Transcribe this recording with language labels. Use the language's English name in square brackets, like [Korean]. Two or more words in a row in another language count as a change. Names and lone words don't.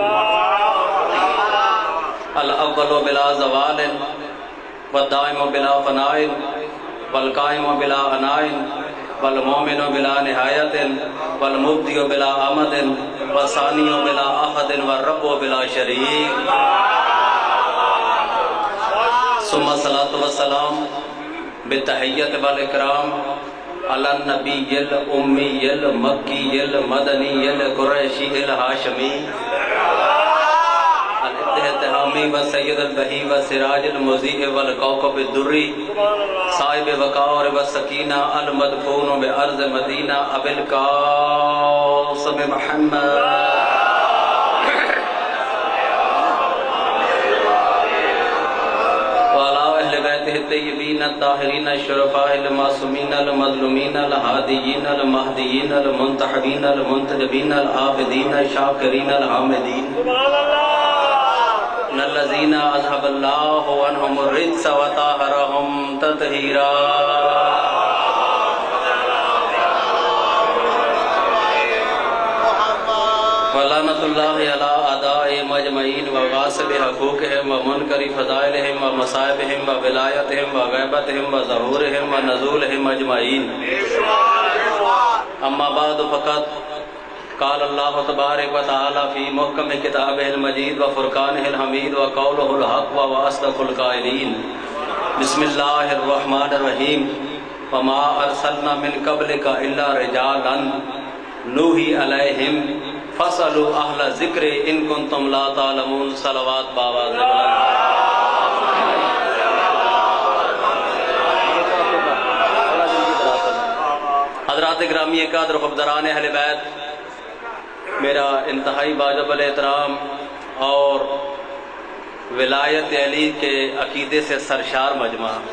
[Arabic] الاول بلا زوال والدائم بلا فناء والقائم بلا عناء والمؤمن بلا نہایت والمبدی بلا آمد والثانی بلا احد والرب بلا شریک، ثم الصلاۃ والسلام بالتحیت والاکرام علی النبی الامی المکی المدنی القریشی الہاشمی الاتحامی و سید البہی و سراج المضیء والکوکب الدری صاحب وقار و سکینہ المدفون بعرض مدینہ ابی القاسم محمد وعلی اہل بیتہ الطیبین الطاہرین الشرفاء المعصومین المظلومین الہادیین المہدیین المنتخبین المنتجبین العابدین الشاکرین الحامدین الذین اذهب اللہ عنہم الرجس وطہرہم تطہیرا، ولعنۃ اللہ علی اعدائہم اجمعین وغاصب حقوقہم ومنکر فضائلہم ومصائبہم وولایتہم وغیبتہم وظہورہم ونزولہم اجمعین، اما بعد فقط قال اللہ تبارک و تعالی فی محکم کتابہ المجید و فرقانہ الحمید و قولہ الحق و اصدق القائلین، بسم اللہ الرحمن الرحیم، وما ارسلنا من قبلک الا رجالا نوحی علیہم فاسألوا اہل ذکر ان کنتم لا تعلمون، [Urdu] صلوات باواز بلند۔ حضرات گرامی قدر خبدران اہل بیت، میرا انتہائی واجب الاحترام اور ولایت علی کے عقیدے سے سرشار مجمع،